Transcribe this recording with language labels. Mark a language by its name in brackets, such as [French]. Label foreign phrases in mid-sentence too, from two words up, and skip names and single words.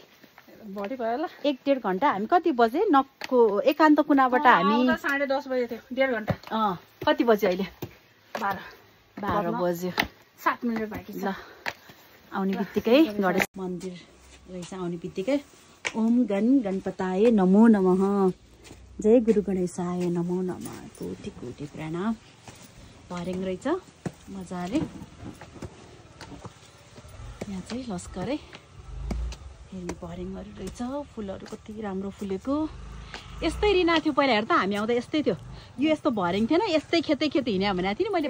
[Nepali] बढी भयो होला, 1-1.5 घन्टा। हामी कति बजे नक्को एकान्त कुनाबाट हामी 10:30 बजे थियो। 1.5 घन्टा। कति बजे अहिले? 12 बज्यो। 7 मिनेट बाँकी छ। ल आउने बित्तिकै गणेश मन्दिर रहेछ। आउने बित्तिकै [Sanskrit] ओम गणपताय नमो नमः, जय गुरु गणेशाय नमो नमः, [Nepali] कोटि कोटि प्रणाम। भर्याङ रहेछ मजाले। यहाँ चाहिँ लस्करै हेर्ने भर्याङहरू रहेछ। फुलहरू कति राम्रो फुलेको। यस्तै रिना थियो पहिला। हेर त हामी आउँदा यस्तै थियो। यो यस्तो भर्याङ थिएन, यस्तै खेतै हिँड्या भनेको थिएँ नि मैले।